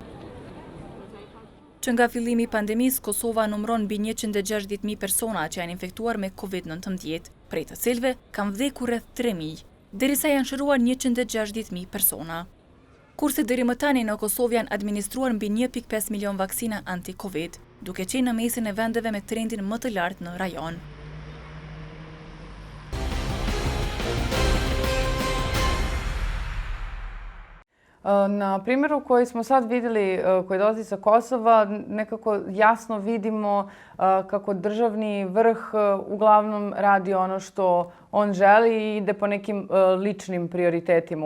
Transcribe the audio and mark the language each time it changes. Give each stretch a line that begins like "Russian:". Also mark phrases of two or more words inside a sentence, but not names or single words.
Albanian: Që nga fillimi I pandemisë, Kosova numëron mbi 160.000 persona që janë infektuar me COVID-19, prej të cilëve kanë vdekur rreth 3.000. Derisa janë shëruar 160.000 persona. Kurse deri më tani në Kosovë janë administruar mbi 1.5 milion vaksina anti-Covid, duke qenë në mesin e vendeve me trendin më të lartë në rajon.
Bosnian: Na primjeru koji smo sad vidjeli, koji dolazi sa Kosova, nekako jasno vidimo kako državni vrh uglavnom radi ono što on želi i ide po nekim ličnim prioritetima.